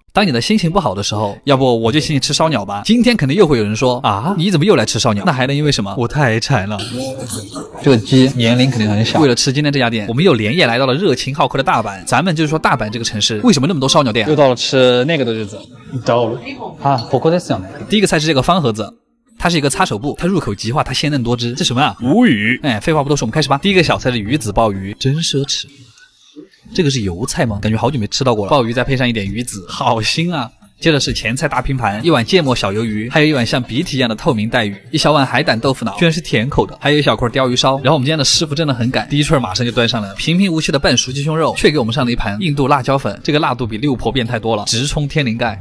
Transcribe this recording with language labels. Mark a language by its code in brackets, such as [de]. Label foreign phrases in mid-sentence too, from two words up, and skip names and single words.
[zh] 当你的心情不好的时候，要不我就请你吃烧鸟吧。今天肯定又会有人说啊，你怎么又来吃烧鸟？那还能因为什么？我太馋了。这个鸡年龄肯定很小。为了吃今天这家店，我们又连夜来到了热情好客的大阪。咱们就是说大阪这个城市为什么那么多烧鸟店啊？又到了吃那个的日子。到了啊， [ja] ここですよね。 [zh] 第一个菜是这个方盒子。它是一个擦手布，它入口即化，它鲜嫩多汁。这什么啊？无语。哎，废话不多说，我们开始吧。第一个小菜是鱼子鲍鱼，真奢侈。这个是油菜吗？感觉好久没吃到过了。鲍鱼再配上一点鱼子，好腥啊！接着是前菜大拼盘，一碗芥末小鱿鱼，还有一碗像鼻涕一样的透明带鱼，一小碗海胆豆腐脑，居然是甜口的，还有一小块鲷鱼烧。然后我们今天的师傅真的很赶，第一串马上就端上来了，平平无奇的半熟鸡胸肉，却给我们上了一盘印度辣椒粉，这个辣度比六婆变态多了，直冲天灵盖。